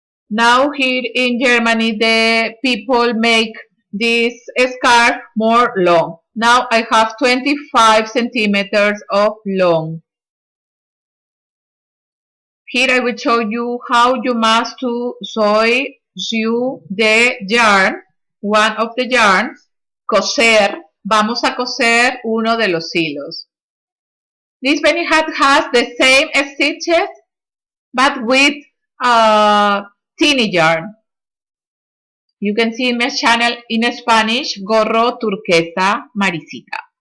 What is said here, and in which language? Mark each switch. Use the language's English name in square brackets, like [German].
[English] Now here in Germany the people make this scarf more long. Now I have 25 centimeters of long. Here I will show you how you must to sew the yarn, one of the yarns, coser. [Spanish] Vamos a coser uno de los hilos. [English] This penny hat has the same stitches, but with tiny yarn. You can see in my channel in Spanish, [Spanish] gorro turquesa [English] Maricita.